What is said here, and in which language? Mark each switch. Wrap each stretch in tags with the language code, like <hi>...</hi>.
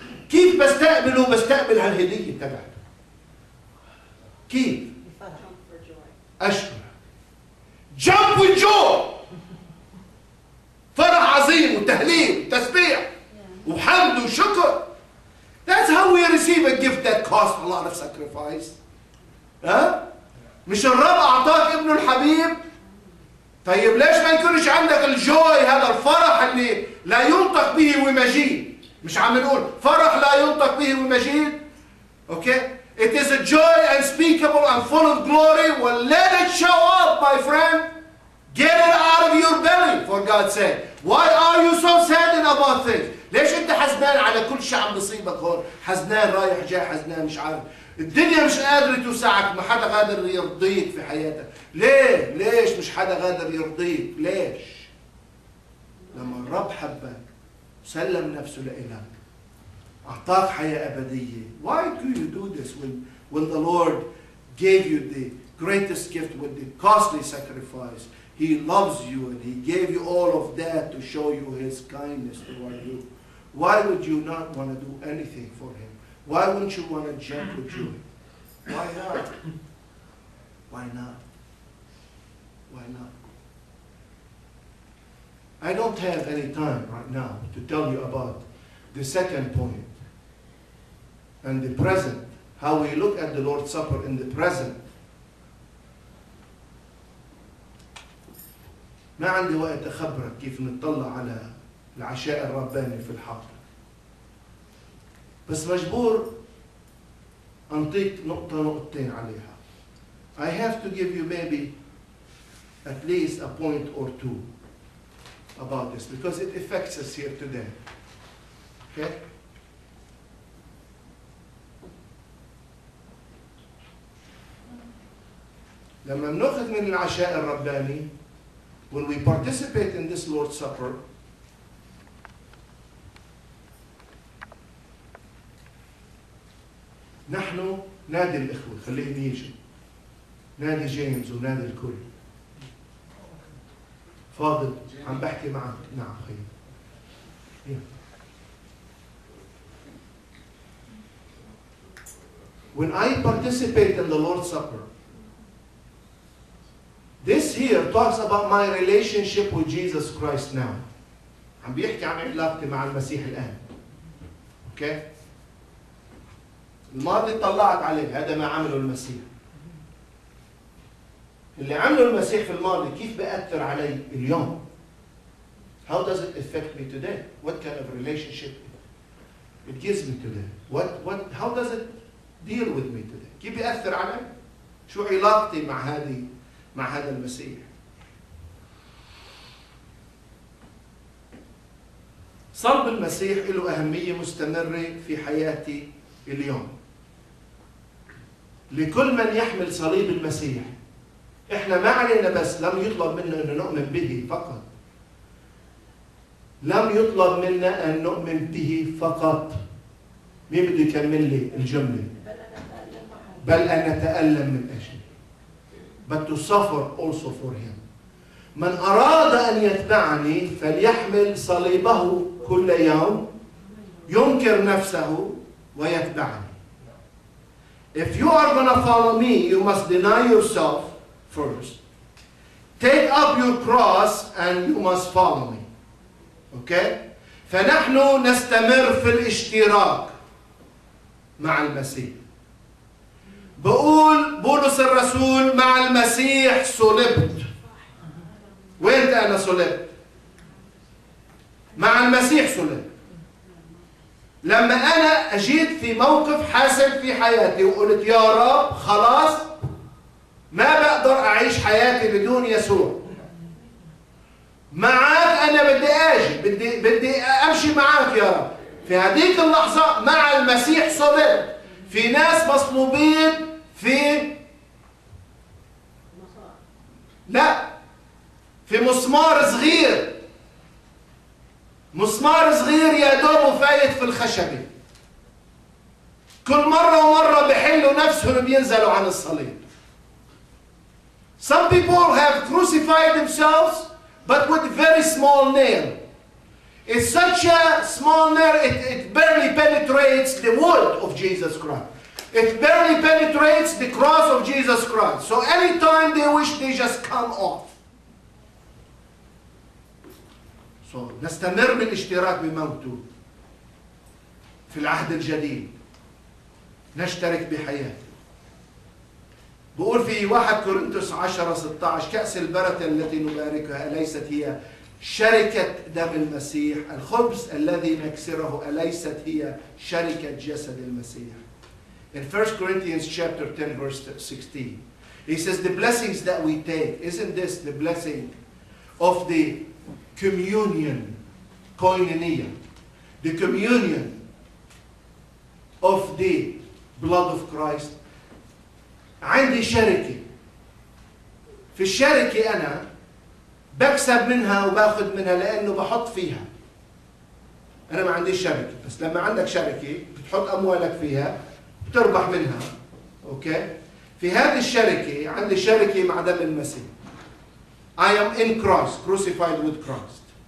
<ar>كيف بستقبله؟ بستقبل هالهدية تبعته. كيف؟ أشكر.</ar> <en>Jump with joy.</en> <ar>فرح عظيم وتهليل وتسبيح وحمد وشكر.</ar> <en>That's how we receive a gift that costs a lot of sacrifice.</en> <ar>ها؟ مش الرب أعطاك ابنه الحبيب؟ طيب ليش ما يكونش عندك الجوي، هذا الفرح اللي لا ينطق به ومجيد؟ مش عم نقول فرح لا ينطق به ومجيد؟</ar> <en>Okay? It is a joy unspeakable and full of glory. Well, let it show up, my friend. Get it out of your belly, for God's sake. Why are you so saddened about things?</en> <ar>ليش انت حزنان على كل شيء عم بيصيبك هون؟ حزنان رايح جاي، حزنان مش عارف. الدنيا مش قادرة توسعك، ما حدا قادر يرضيك في حياتك. ليه؟ ليش مش حدا قادر يرضيك؟ ليش؟ لما الرب حبك وسلم نفسه لإلك، أعطاك حياة أبدية.</ar> <en>Why do you do this when the Lord gave you the greatest gift with the costly sacrifice? He loves you and He gave you all of that to show you His kindness toward you. Why would you not want to do anything for Him? Why wouldn't you want to jump with joy? Why not? Why not? Why not? I don't have any time right now to tell you about the second point and the present, how we look at the Lord's Supper in the present.</en> <ar>ما عندي وقت أخبرك كيف نطلع على العشاء الرباني في الحاضر. بس مجبور أنطيك نقطة نقطتين عليها.</ar> <en>I have to give you maybe at least a point or two about this because it affects us here today. Okay?</en> <ar>لما بناخذ من العشاء الرباني,</ar> <en>when we participate in this Lord's Supper,</en> <ar>نحن نادي الإخوة, خليهم يجوا. نادي جيمس ونادي الكل. فاضل عم بحكي معك. نعم خير.</ar> <en>When I participate in the Lord's Supper, this here talks about my relationship with Jesus Christ now.</en> <ar>عم بيحكي عن علاقتي مع المسيح الآن.</ar> <en>Okay?</en> <ar>الماضي طلعت عليه, هذا ما عمله المسيح. اللي عمله المسيح في الماضي كيف بيأثر علي اليوم؟</ar> <en>How does it affect me today? What kind of relationship it gives me today? How does it deal with me today?</en> <ar>كيف بيأثر علي؟ شو علاقتي مع هذا المسيح؟ صلب المسيح له أهمية مستمرة في حياتي اليوم. لكل من يحمل صليب المسيح, احنا ما علينا بس لم يطلب منا أن نؤمن به فقط. لم يطلب منا أن نؤمن به فقط. مين بده يكمل لي الجملة؟ بل أن نتألم من أجله.</ar> <en>But to suffer also for him.</en> <ar>من أراد أن يتبعني فليحمل صليبه كل يوم, ينكر نفسه ويتبعني.</ar> <en>If you are going to follow me, you must deny yourself first. Take up your cross and you must follow me. Okay?</en> <ar>فنحن نستمر في الاشتراك مع المسيح. بقول بولس الرسول مع المسيح صلبت. وين أنا صلبت؟ مع المسيح صلبت. لما أنا أجيت في موقف حاسم في حياتي وقلت يا رب خلاص ما بقدر أعيش حياتي بدون يسوع. معاك أنا بدي أجي, بدي أمشي معاك يا رب. في هذيك اللحظة مع المسيح صلبت. في ناس مصلوبين في مسمار صغير. مسمار صغير يا دوب فايت في الخشبة. كل مرة ومرة بحلوا نفسهم بينزلوا عن الصليب.</ar> <en>Some people have crucified themselves but with very small nail. It's such a small nail, it barely penetrates the wood of Jesus Christ. It barely penetrates the cross of Jesus Christ. So anytime they wish, they just come off.</en> <ar>So نستمر بالاشتراك بموته في العهد الجديد. نشترك بحياته. بقول في 1 كورنثوس 10:16 كأس البركة التي نباركها أليست هي شركة دم المسيح؟ الخبز الذي نكسره أليست هي شركة جسد المسيح؟</ar> <en>In 1 Corinthians chapter 10 verse 16, he says the blessings that we take, isn't this the blessing of the communion, koinonia, the communion of the blood of Christ?</en> <ar>عندي شركة. في الشركة أنا بكسب منها وباخذ منها لأنه بحط فيها. أنا ما عنديش شركة، بس لما عندك شركة بتحط أموالك فيها بتربح منها. أوكي؟ في هذه الشركة عندي شركة مع دم المسيح.</ar> <en>I am in Christ, crucified with Christ.</en>